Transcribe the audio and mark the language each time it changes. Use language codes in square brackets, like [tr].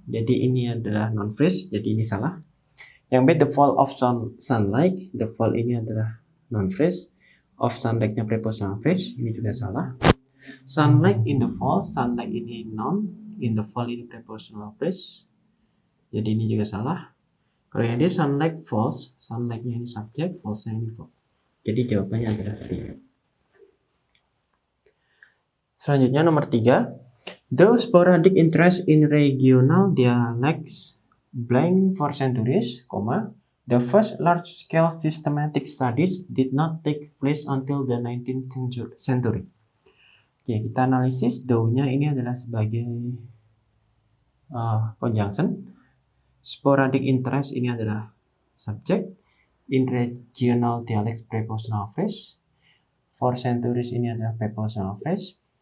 [id] Jadi ini adalah noun phrase, jadi ini salah. Yang B, [en] the fall of sunlight. The fall [id] ini adalah noun phrase. [en] Of sunlight- [id] nya prepositional phrase, ini juga salah. [en] Sunlight in the fall, [id] sunlight ini noun. [en] In the fall [id] ini prepositional phrase, jadi ini juga salah. Kalau yang D, [en] sunlight falls, [id] sunlight-nya ini subjek, falls-nya ini verb. Jadi jawabannya adalah D. Selanjutnya nomor 3. [en] The sporadic interest in regional dialects blank for centuries, the first large-scale systematic studies did not take place until the 19th century. [id] Oke, kita analisis. Do-nya ini adalah sebagai conjunction. [en] Sporadic interest [id] ini adalah subjek. [en] In regional dialect [id] prepositional phrase. [en] For centuries [id] ini adalah prepositional phrase.